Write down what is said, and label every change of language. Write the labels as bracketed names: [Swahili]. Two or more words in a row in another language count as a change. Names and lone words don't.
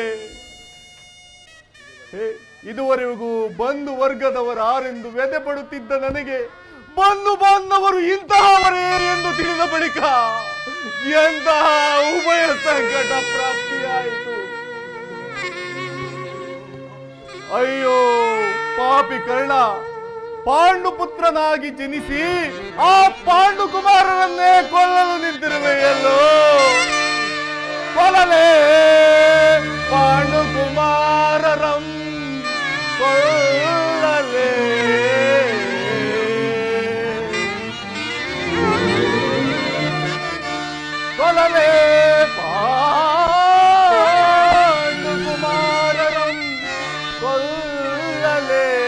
[Kannada] ಇದುವರೆಗೂ ಬಂಧು ವರ್ಗದವರಾರೆಂದು ವ್ಯಥೆ ಪಡುತ್ತಿದ್ದ ನನಗೆ ಬಂಧು ಬಾಂಧವರು ಇಂತಹವರೇ ಎಂದು ತಿಳಿದ ಬಳಿಕ ಎಂತಹ ಉಭಯ ಸಂಕಟ ಪ್ರಾಪ್ತಿಯಾಯಿತು. ಅಯ್ಯೋ ಪಾಪಿ ಕರ್ಣ, ಪಾಂಡುಪುತ್ರನಾಗಿ ಜನಿಸಿ ಆ ಪಾಂಡು ಕುಮಾರರನ್ನೇ ಕೊಲ್ಲಲು ನಿಂತಿರುವೆಯಲ್ಲೋ. ಕೊಲ್ಲಲೇ ಪಾಂಡು ಕುಮಾರರಂ ಕೊಲ್ಲಲೇ. ಕೊಲ್ಲಲೇ ಪಾಂಡು ಕುಮಾರರಂ ಕೊಲ್ಲಲೇ.